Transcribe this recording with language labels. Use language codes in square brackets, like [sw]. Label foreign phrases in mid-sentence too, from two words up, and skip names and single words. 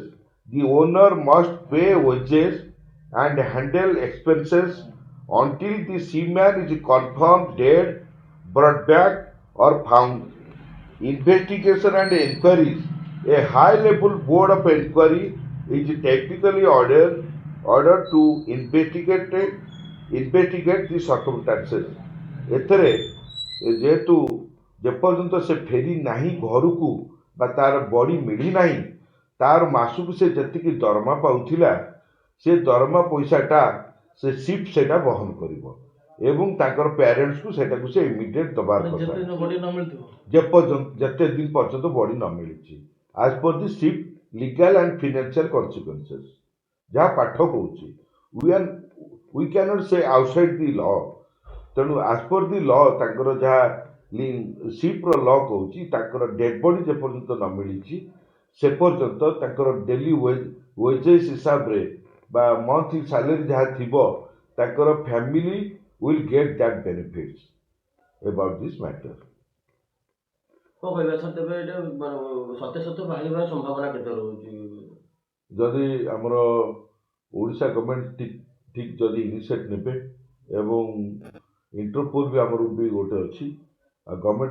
[en] The owner must pay wages and handle expenses until the seaman is confirmed dead, brought back or found. Investigation and inquiries. A high level board of inquiry is technically ordered to investigate the circumstances. [or] ଏଥିରେ ଯେହେତୁ ଯେପର୍ଯ୍ୟନ୍ତ ସେ ଫେରି ନାହିଁ ଘରକୁ ବା ତାର ବଡି ମିଳି ନାହିଁ, ତାର ମାସକୁ ସେ ଯେତିକି ଦରମା ପାଉଥିଲା ସେ ଦରମା ପଇସାଟା ସେ ସିପ୍ ସେଇଟା ବହନ କରିବ ଏବଂ ତାଙ୍କର ପ୍ୟାରେଣ୍ଟସକୁ ସେଇଟାକୁ ସେ ଇମିଡ଼ିଏଟ୍ ଦେବାର କଥା ଯେତେ ଦିନ ପର୍ଯ୍ୟନ୍ତ ବଡି ନ ମିଳିଛି [en] as per the SIP legal and financial consequences. [or] ଯାହା ପାଠ କହୁଛି [en] we cannot say outside the law. [or] ତେଣୁ [en] as per the law [or] ତାଙ୍କର ଯାହା SIP ର ଲ କହୁଛି ତାଙ୍କର [en] dead body [or] ଯେପର୍ଯ୍ୟନ୍ତ ନ ମିଳିଛି ସେ ପର୍ଯ୍ୟନ୍ତ ତାଙ୍କର [en] daily wages [or] ହିସାବରେ ବା [en] monthly salary [or] ଯାହା ଥିବ ତାଙ୍କର ଫ୍ୟାମିଲି [en] will get that benefits about this matter. [or] ଯଦି ଆମର ଓଡ଼ିଶା ଗଭର୍ଣ୍ଣମେଣ୍ଟ ଠିକ୍ ଯଦି ଇନିସିଏଟ୍ ନେବେ ଏବଂ ଇଣ୍ଟରପୋଲ୍ ବି ଆମର ବି ଗୋଟେ ଅଛି ଆଉ ଗଭର୍ଣ୍ଣମେଣ୍ଟ